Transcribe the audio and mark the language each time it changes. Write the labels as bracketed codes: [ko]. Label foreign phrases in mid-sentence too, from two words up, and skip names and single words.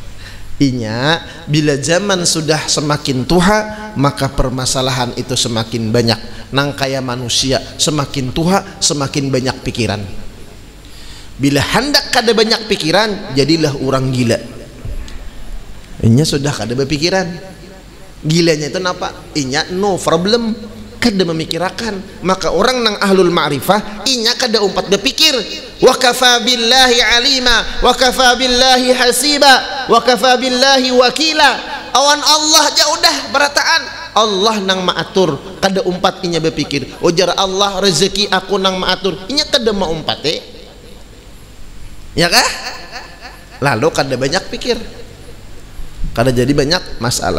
[bjn] Inya bila zaman sudah semakin tua maka permasalahan itu semakin banyak. Nang kaya manusia semakin tua semakin banyak pikiran. Bila hendak kada banyak pikiran jadilah orang gila. Inya sudah kada berpikiran. Gilanya itu napa? Inya [en] no problem, [bjn] kada memikirkan. Maka orang nang [ar] أهل المعرفة [bjn] inya kada umpat berpikir. [ar] وكفى بالله عليما وكفى بالله حسيبا وكفى بالله وكيلا. [bjn] Awan Allah ja udah berataan Allah nang maatur, kada umpat inya berpikir. Ujar Allah rezeki aku nang maatur, inya kada mau umpat ya kah? Lalu kada banyak pikir, kada jadi banyak masalah.